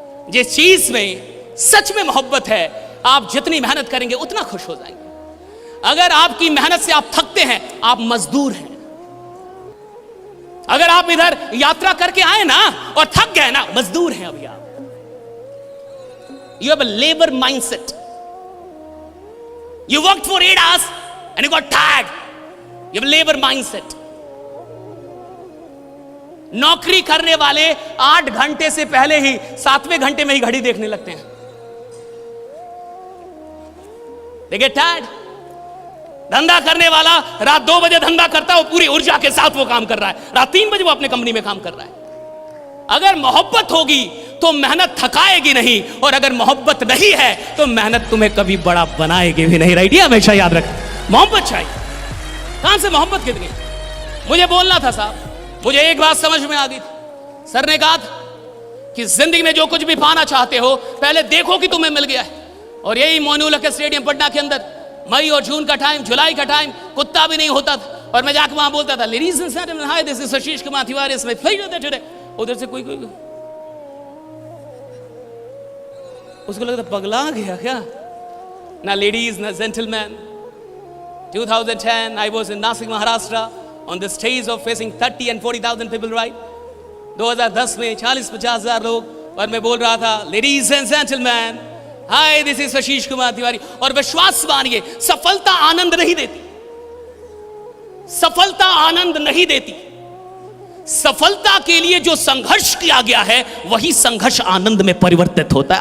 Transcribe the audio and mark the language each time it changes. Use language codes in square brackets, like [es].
[hi] जिस चीज में सच में मोहब्बत है आप जितनी मेहनत करेंगे उतना खुश हो जाएंगे। अगर आपकी मेहनत से आप थकते हैं आप मजदूर हैं। अगर आप इधर यात्रा करके आए ना और थक गए ना, मजदूर हैं अभी आप। [en] You have a labour mindset. You worked for 8 hours and you got tired. You have a labor mindset. [hi] नौकरी करने वाले 8 घंटे से पहले ही 7वें घंटे में ही घड़ी देखने लगते हैं। [en] They get tired. [hi] धंधा करने वाला रात 2 बजे धंधा करता है, वो पूरी ऊर्जा के साथ वो काम कर रहा है। रात 3 बजे वो अपने कंपनी में काम कर रहा है। अगर मोहब्बत होगी तो मेहनत थकाएगी नहीं, और अगर मोहब्बत नहीं है तो मेहनत तुम्हें कभी बड़ा बनाएगी भी नहीं, राइट? ये हमेशा याद रख। मोहब्बत चाहिए। कहां से मोहब्बत कितनी? मुझे बोलना था साहब, मुझे एक बात समझ में आ गई थी। सर ने कहा था कि जिंदगी में जो कुछ भी पाना चाहते हो पहले देखो कि तुम्हें मिल गया है। और यही मोइनुल हक स्टेडियम पटना के अंदर मई और जून का टाइम, जुलाई का टाइम, कुत्ता भी नहीं होता था और मैं जाकर वहां बोलता था, [en] Ladies and gentleman, hi this is Ashish Kumar Tiwari, it's my pleasure today. [hi] उधर से कोई उसको लगता पगला गया क्या? ना लेडीज ना gentleman. [en] 2010 I was in Nasik, Maharashtra on the stage of facing 30 and 40,000 people, right? [hi] 2010 में 40-50 हजार लोग और मैं बोल रहा था, [en] Ladies and gentleman, hi this is Ashish Kumar Tiwari. [hi] और विश्वास मानिए, सफलता आनंद नहीं देती। सफलता आनंद नहीं देती। सफलता के लिए जो संघर्ष किया गया है वही संघर्ष आनंद में परिवर्तित होता है।